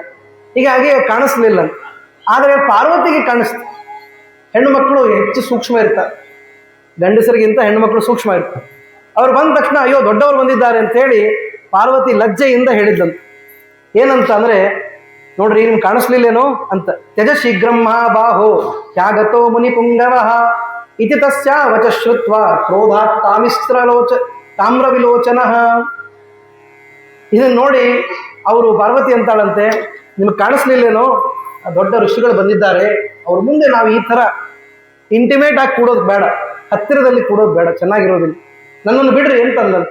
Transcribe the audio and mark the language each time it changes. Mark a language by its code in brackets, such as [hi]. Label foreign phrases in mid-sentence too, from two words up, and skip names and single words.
[kn] ಹೀಗಾಗಿ ಕಾಣಿಸ್ಲಿಲ್ಲ. ಆದರೆ ಪಾರ್ವತಿಗೆ ಕಾಣಿಸ್ತು. ಹೆಣ್ಣು ಮಕ್ಕಳು ಹೆಚ್ಚು ಸೂಕ್ಷ್ಮ ಇರ್ತಾರೆ, ಗಂಡಸರಿಗಿಂತ ಹೆಣ್ಣು ಮಕ್ಕಳು ಸೂಕ್ಷ್ಮ ಇರ್ತಾರೆ. ಅವ್ರು ಬಂದ ತಕ್ಷಣ ಅಯ್ಯೋ ದೊಡ್ಡವರು ಬಂದಿದ್ದಾರೆ ಅಂತ ಹೇಳಿ ಪಾರ್ವತಿ ಲಜ್ಜೆಯಿಂದ ಹೇಳಿದ್ದಂತೆ. ಏನಂತ ಅಂದ್ರೆ, ನೋಡ್ರಿ ನಿಮ್ಗೆ ಕಾಣಿಸ್ಲಿಲ್ಲೇನೋ ಅಂತ. [sa] ತ್ಯಜ ಶೀಘ್ರಂ ಮಹಾಬಾಹೋ ತ್ಯಾಗತೋ ಮುನಿ ಪುಂಗವ ಇತಿ ತಸ್ಯ ವಚ ಶ್ರುತ್ವ ಕ್ರೋಧಾತ್ ತಾಮ್ರ ವಿಲೋಚನ. [kn] ಇದನ್ನು ನೋಡಿ ಅವರು ಪಾರ್ವತಿ ಅಂತಾಳಂತೆ, ನಿಮ್ಗೆ ಕಾಣಿಸ್ಲಿಲ್ಲೇನೋ, ದೊಡ್ಡ ಋಷಿಗಳು ಬಂದಿದ್ದಾರೆ, ಅವ್ರ ಮುಂದೆ ನಾವು ಈ ಥರ ಇಂಟಿಮೇಟ್ ಆಗಿ ಕೂಡೋದು ಬೇಡ, ಹತ್ತಿರದಲ್ಲಿ ಕೂಡೋದು ಬೇಡ, ಚೆನ್ನಾಗಿರೋದಿಲ್ಲ, ನನ್ನನ್ನು ಬಿಡ್ರಿ ಅಂತಂದಂತೆ.